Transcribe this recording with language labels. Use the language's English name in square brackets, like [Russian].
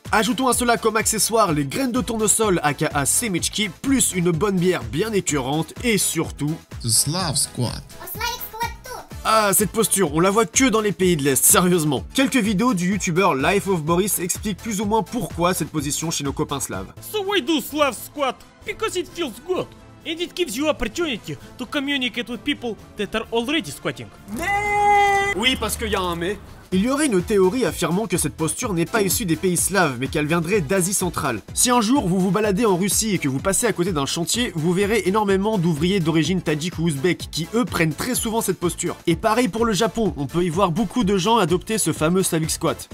[French] Ajoutons à cela comme accessoire les graines de tournesol aka Semichki, plus une bonne bière bien écœurante, et surtout... [English] The Slav Squad. [French] Ah, cette posture, on la voit que dans les pays de l'Est, sérieusement. Quelques vidéos du youtubeur Life of Boris expliquent plus ou moins pourquoi cette position chez nos copains slaves. [English] So why do Slav squat? Because it feels good. And it gives you opportunity to communicate with people that are already squatting. [French] Oui, parce qu'il y a un mais. Il y aurait une théorie affirmant que cette posture n'est pas issue des pays slaves, mais qu'elle viendrait d'Asie centrale. Si un jour vous vous baladez en Russie et que vous passez à côté d'un chantier, vous verrez énormément d'ouvriers d'origine tadjik ou ouzbek qui eux prennent très souvent cette posture. Et pareil pour le Japon, on peut y voir beaucoup de gens adopter ce fameux Slavic squat.